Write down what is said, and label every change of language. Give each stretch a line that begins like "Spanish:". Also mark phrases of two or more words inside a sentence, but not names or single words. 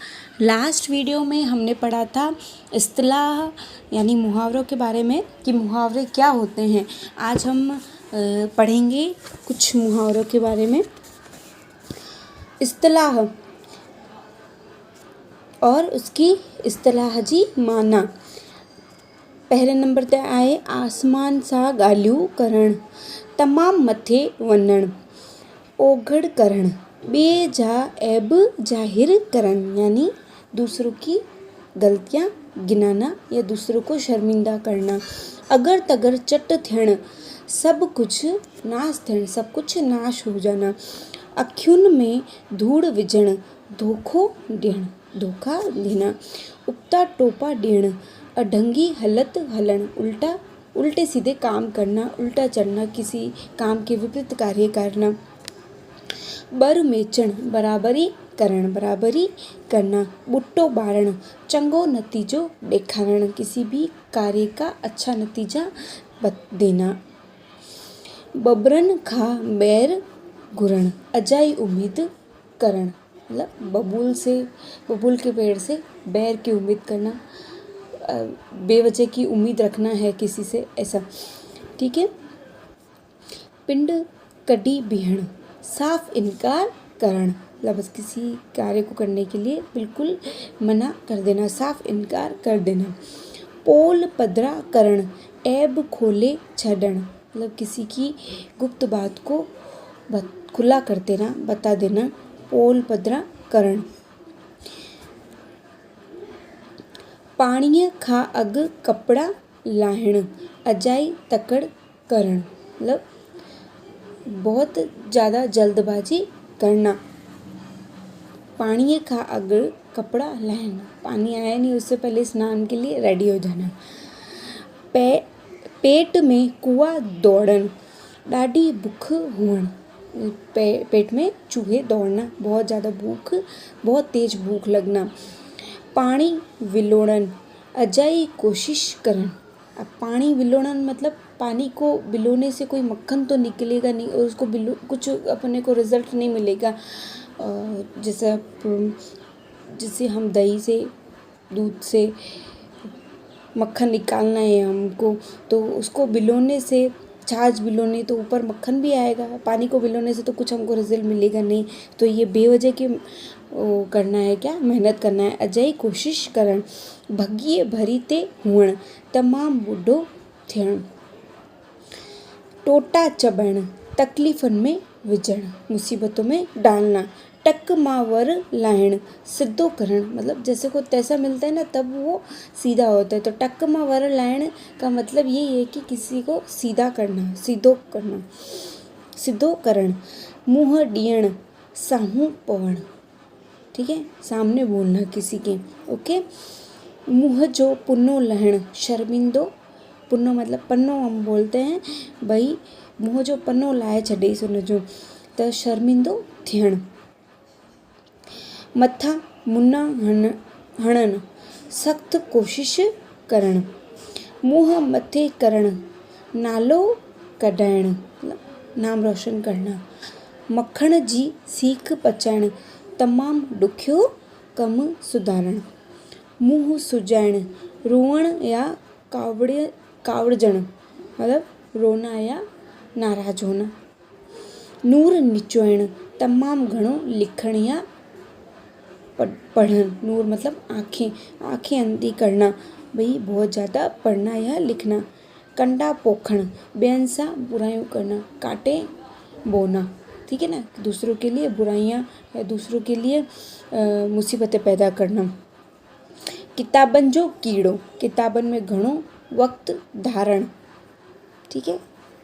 Hindi: लास्ट वीडियो में हमने पढ़ा था इस्तिलाह यानी मुहावरों के बारे में कि मुहावरे क्या होते हैं। आज हम पढ़ेंगे कुछ मुहावरों के बारे में। इस्तिलाह और उसकी
Sindhi: इस्तिलाहजी माना। पहले नंबर ते आहे आसमान सां ॻाल्हियूं करणु, तमामु मथे वञणु, ओघड़ करणु, ॿिए जा ऐब ज़ाहिर करणु
Hindi: यानी दूसरों की गलतियाँ गिनाना या दूसरों को शर्मिंदा करना,
Sindhi: अगर तगर चट थियणु, सब कुझु नाश थियणु, सब कुझु
Hindi: नाश हो जाना,
Sindhi: अखियुनि में धूड़ विझणु, धोखो ॾियणु,
Hindi: धोखा देना,
Sindhi: उपता टोपा ॾियणु, अढंगी हलत हलण,
Hindi: उल्टे सीधे काम करना, उल्टा चढ़ना, किसी काम के विपरीत कार्य करना,
Sindhi: बर मेचण,
Hindi: बराबरी करना,
Sindhi: बुट्टो बारण, चंगो नतीजो ॾेखारण,
Hindi: किसी भी कार्य का अच्छा नतीजा देना,
Sindhi: बबरन खां बैर घुरण, अजाई उम्मीद करण,
Hindi: मतलब बबूल के पेड़ से बैर की उम्मीद करना, बेवजह की उम्मीद रखना है किसी से, ऐसा। ठीक है।
Sindhi: पिंड कडी बिहण, साफ इनकार करण,
Hindi: मतलब किसी कार्य को करने के लिए बिल्कुल मना कर देना, साफ इनकार कर देना।
Sindhi: पोल पधरा करण, ऐब खोले छड़न,
Hindi: मतलब किसी की गुप्त बात को खुला कर देना, बता देना,
Sindhi: पोल पधरा करण। पाणीअ खां अॻु कपिड़ा लाहिण, अजाई तकड़ करण,
Hindi: मतलब बहुत ज़्यादा जल्दबाजी करना।
Sindhi: पाणीअ खां अॻु कपिड़ा लाहिण,
Hindi: पानी आया नहीं उससे पहले स्नान के लिए रेडी हो जाना।
Sindhi: पेट में कुआ दौड़न, ॾाढी बुख हुअण,
Hindi: पेट में चूहे दौड़ना, बहुत ज़्यादा भूख, बहुत तेज भूख लगना।
Sindhi: पानी विलोड़न, अजाई कोशिश करन।
Hindi: अब पानी विलोड़न मतलब पानी को विलोने से कोई मक्खन तो निकलेगा नहीं और उसको कुछ अपने को रिजल्ट नहीं मिलेगा। जैसे हम दही से, दूध से मक्खन निकालना है हमको, तो उसको विलोने से, छाछ विलोने तो ऊपर मक्खन भी आएगा, पानी को विलोने से तो कुछ हमको रिजल्ट मिलेगा नहीं। तो ये बेवजह के करना है, क्या मेहनत करना है।
Sindhi: अजाई कोशिश करण, भॻीअ भरी ते हुअण, तमामु ॿुढो थियण, टोटा चबण, तकलीफ़ुनि में विझण,
Hindi: मुसीबतों में डालना,
Sindhi: टक मां वर लाहिण, सिद्धो करण,
Hindi: मतलब जैसे को तैसा मिलता है ना तब वो सीधा होता है। तो टक मां वर लाहिण का मतलब ये है कि किसी को सीधा करना,
Sindhi: सिद्धो करण। मुंह ॾियण, साम्हूं पवण,
Hindi: ठीक है, सामने बोलना किसी के। ओके।
Sindhi: मुंह जो पुनो लहण, शर्मिंदो, पुनो
Hindi: मतलब पन्नो हम बोलते हैं भाई,
Sindhi: मुंह जो पन्नो लाहे छॾेसि हुनजो, त शर्मिंदो थियण। मथा मुना हणन, सख़्त कोशिश करण। मुंह मथे करण, नालो कढाइण,
Hindi: नाम रोशन करना।
Sindhi: मखण जी सीख पचाइण, तमामु ॾुखियो कमु सुधारण। मुंहुं सुजाइण, रोअण या कावड़जण,
Hindi: मतलब रोना या नाराज़ होना।
Sindhi: नूर निचोइण, तमामु घणो लिखण या पढ़ण,
Hindi: नूर मतलब आँखें अंधी करना, भाई बहुत ज़्यादा पढ़ना या लिखना।
Sindhi: कंडा पोखण, ॿियनि सां बुराइयों करना,
Hindi: काटे बोना, ठीक है ना, दूसरों के लिए बुराइयाँ या दूसरों के लिए मुसीबतें पैदा करना।
Sindhi: किताबनि जो कीड़ो, किताबनि में घणो वक़्तु धारण,
Hindi: ठीक है,